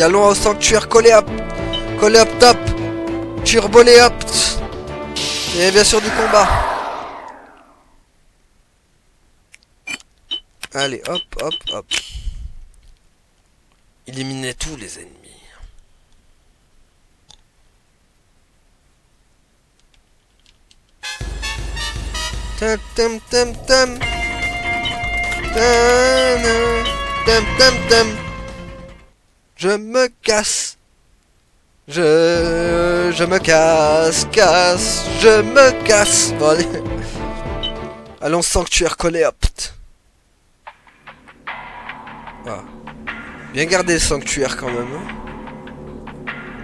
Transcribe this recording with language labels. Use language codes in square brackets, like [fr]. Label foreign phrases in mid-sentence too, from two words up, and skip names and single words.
[fr] Allons au sanctuaire Coléopte. Coléopte top. Turboléopte. Et bien sûr du combat. Allez, hop, hop, hop. Éliminez tous les ennemis. Tam tam tam tam. Tam tam tam. Je me casse. Je me casse, je me casse. Bon, allez. Allons sanctuaire Coléopte. Voilà. Bien garder le sanctuaire quand même.